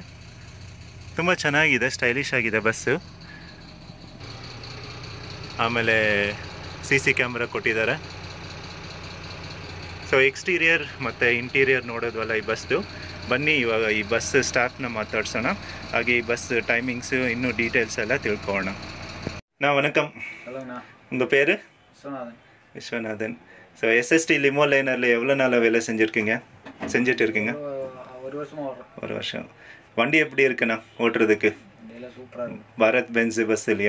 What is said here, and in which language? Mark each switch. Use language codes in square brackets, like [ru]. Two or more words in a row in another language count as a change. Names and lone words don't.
[kn] ತುಂಬ ಚೆನ್ನಾಗಿದೆ, ಸ್ಟೈಲಿಶ್ ಆಗಿದೆ ಬಸ್ಸು. ಆಮೇಲೆ CC ಕ್ಯಾಮ್ರಾ ಕೊಟ್ಟಿದ್ದಾರೆ. ಸೊ ಎಕ್ಸ್ಟೀರಿಯರ್ ಮತ್ತು ಇಂಟೀರಿಯರ್ ನೋಡೋದ್ವಲ್ಲ ಈ ಬಸ್ದು. ಬನ್ನಿ ಇವಾಗ ಈ ಬಸ್ ಸ್ಟಾಫ್ನ ಮಾತಾಡ್ಸೋಣ, ಹಾಗೆ ಈ ಬಸ್ ಟೈಮಿಂಗ್ಸು ಇನ್ನೂ ಡೀಟೇಲ್ಸ್ ಎಲ್ಲ ತಿಳ್ಕೊಳ್ಳೋಣ. [ta] வணக்கம். உங்கள் பேர்? விஸ்வநாதன். ஸோ SST லிமோ லைனரில் எவ்வளோ நாளாக வேலை செஞ்சுட்டு இருக்கீங்க? ஒரு வருஷம். வண்டி எப்படி இருக்குண்ணா ஓட்டுறதுக்கு? பாரத் பென்ஸ் பஸ் இல்லையா?